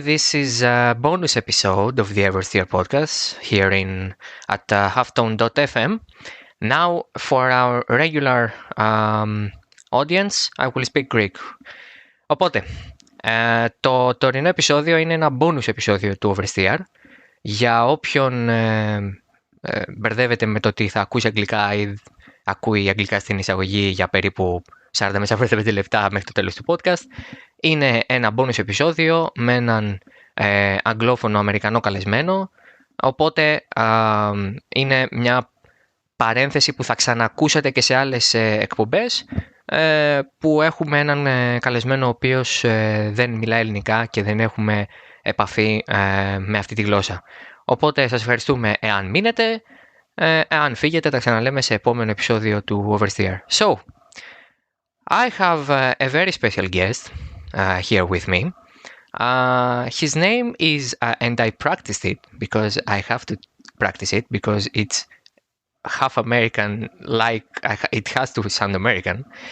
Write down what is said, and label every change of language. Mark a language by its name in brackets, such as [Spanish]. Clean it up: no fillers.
[English] This is a bonus episode of the Oversteer podcast here at halftone.fm. Now, for our regular audience, I will speak Greek. [Greek] Οπότε, το τωρινό επεισόδιο είναι ένα bonus επεισόδιο του Oversteer. Για όποιον μπερδεύεται με το ότι θα ακούσει αγγλικά ή ακούει αγγλικά στην εισαγωγή για περίπου 40 με 45 λεπτά μέχρι το τέλος του podcast, είναι ένα bonus επεισόδιο με έναν αγγλόφωνο Αμερικανό καλεσμένο, οπότε είναι μια παρένθεση που θα ξανακούσετε και σε άλλες εκπομπές που έχουμε έναν καλεσμένο ο οποίος δεν μιλά ελληνικά και δεν έχουμε επαφή με αυτή τη γλώσσα. Οπότε σας ευχαριστούμε εάν μείνετε, εάν φύγετε τα ξαναλέμε σε επόμενο επεισόδιο του Oversteer. [English] So, I have a very special guest here with me. His name is, and I practiced it because I have to practice it because it's half American, like it has to sound American.